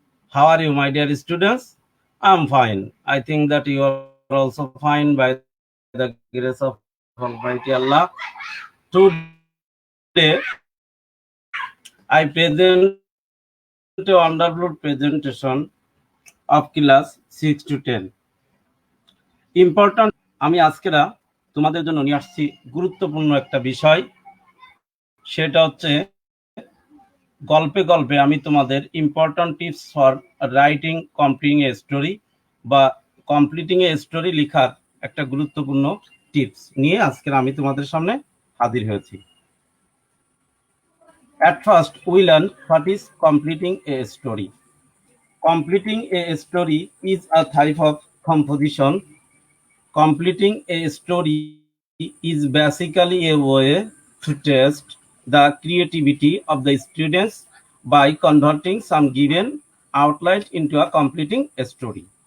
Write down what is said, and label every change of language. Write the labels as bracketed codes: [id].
[en] How are you, my dear students? I'm fine. I think that you are also fine by the grace of Almighty Allah. Today, I present a wonderful presentation of class 6 to 10. [bn] Important, আমি আজকেরা তোমাদের জন্য নিয়ে আসছি গুরুত্বপূর্ণ একটা বিষয়, সেটা হচ্ছে গল্পে গল্পে আমি তোমাদের important tips for writing completing a story বা কমপ্লিটিং এ স্টোরি লেখার একটা গুরুত্বপূর্ণ টিপস নিয়ে আজকে আমি তোমাদের সামনে হাজির হয়েছি। [en] At first we learn what is completing a story. Completing a story is a type of composition. Completing a story is basically a way to test the creativity of the students by converting some given outline into a completing story.